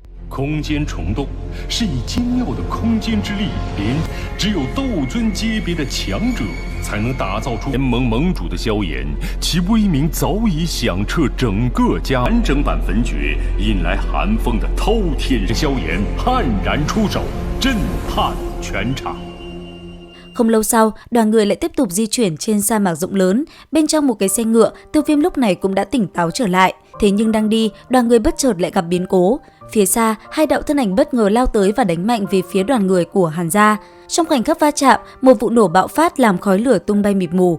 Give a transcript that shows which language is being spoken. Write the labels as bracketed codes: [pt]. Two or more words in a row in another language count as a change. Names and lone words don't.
[zh] 空间虫洞是以精妙的空间之力连，只有斗尊阶别的强者才能打造出联盟盟主的萧炎，其威名早已响彻整个家。完整版焚诀引来寒风的偷天，萧炎悍然出手，震撼全场。 [vi] Không lâu sau, đoàn người lại tiếp tục di chuyển trên sa mạc rộng lớn. Bên trong một cái xe ngựa, Tiêu Viêm lúc này cũng đã tỉnh táo trở lại. Thế nhưng đang đi, đoàn người bất chợt lại gặp biến cố. Phía xa, hai đạo thân ảnh bất ngờ lao tới và đánh mạnh về phía đoàn người của Hàn gia. Trong khoảnh khắc va chạm, một vụ nổ bạo phát làm khói lửa tung bay mịt mù.